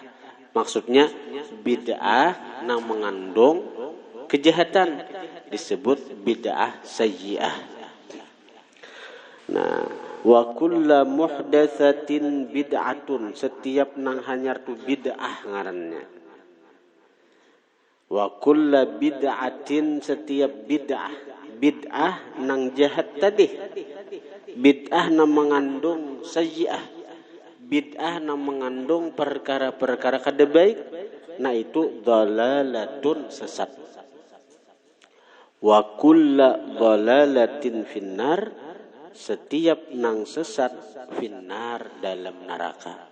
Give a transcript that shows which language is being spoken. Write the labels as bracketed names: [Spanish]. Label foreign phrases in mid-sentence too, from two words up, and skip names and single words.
[Banjar] Maksudnya bid'ah nang mengandung kejahatan disebut [Arabic] بدعة سيئة. [Banjar] Nah, [Arabic] وكل محدثة بدعة, [Banjar] setiap nang hanyar tu bid'ah ngarannya. [Arabic] وكل بدعة, [Banjar] setiap bid'ah nang jahat tadi. Bid'ah nang mengandung sayyi'ah. Bid'ah nang mengandung perkara-perkara kada baik. Nah itu dhalalatun, sesat. [Arabic] وكل ضلالة في النار, [Banjar] setiap nang sesat finnar, dalam neraka.